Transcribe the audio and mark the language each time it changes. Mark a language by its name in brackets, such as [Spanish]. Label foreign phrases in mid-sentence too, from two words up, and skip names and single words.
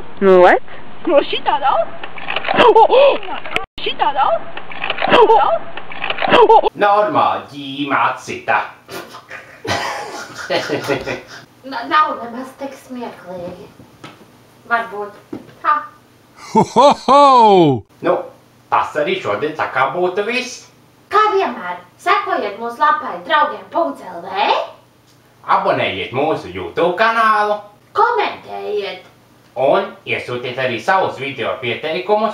[Latvian] Nu lec. No šitā daudz? Šitā daudz? Normāli ģīma atsita. Nav nemaz tik smieklīgi. Varbūt. Ha. Ho ho ho! Nu, tas arī šodien tā kā būtu viss. Kā vienmēr, sekojiet mūsu lapai draugiem.lv, Abonējiet mūsu YouTube kanālu komentējiet, un iesūtiet arī savus video pieteikumus.